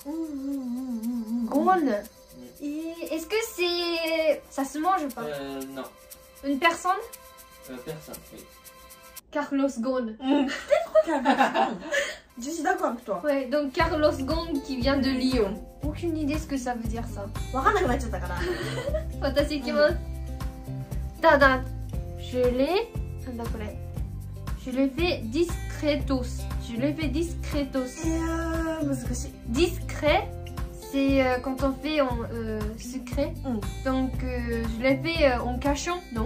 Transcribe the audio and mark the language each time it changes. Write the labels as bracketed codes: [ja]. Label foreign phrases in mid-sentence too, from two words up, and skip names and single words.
[fr] Gone. Et est-ce que c'est... ça se mange ou pas? Non. Une personne? Personne, oui. Carlos Ghosn. Je suis d'accord avec toi. Ouais, donc Carlos Ghosn qui vient de Lyon. Aucune idée ce que ça veut dire ça. [ja] わかんなくなっちゃったから。私行きます. [fr] Tada. Je l'ai... Je l'ai fait discretos. Je l'ai fait discretos. [ja] 難しい。 [fr] Discret, c'est quand on fait en secret. Donc je l'ai fait en cachant, non?